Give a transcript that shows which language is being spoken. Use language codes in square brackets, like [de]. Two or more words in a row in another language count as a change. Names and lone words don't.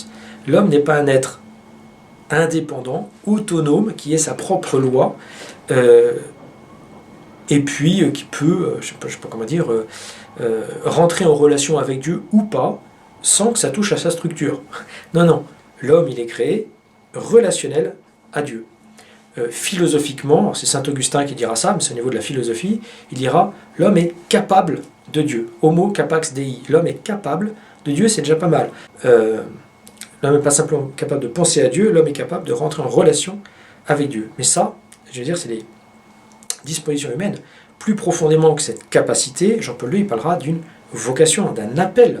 [fr] L'homme n'est pas un être indépendant, autonome, qui ait sa propre loi, et puis qui peut, je sais pas comment dire, rentrer en relation avec Dieu ou pas, sans que ça touche à sa structure. Non, non. L'homme, il est créé relationnel à Dieu. Philosophiquement, c'est saint Augustin qui dira ça, mais c'est au niveau de la philosophie, il dira « l'homme est capable de Dieu ». [la] Homo capax Dei. [fr] L'homme est capable de Dieu, c'est déjà pas mal. L'homme n'est pas simplement capable de penser à Dieu, l'homme est capable de rentrer en relation avec Dieu. Mais ça, je veux dire, c'est les dispositions humaines. Plus profondément que cette capacité, Jean-Paul II, il parlera d'une vocation, d'un appel.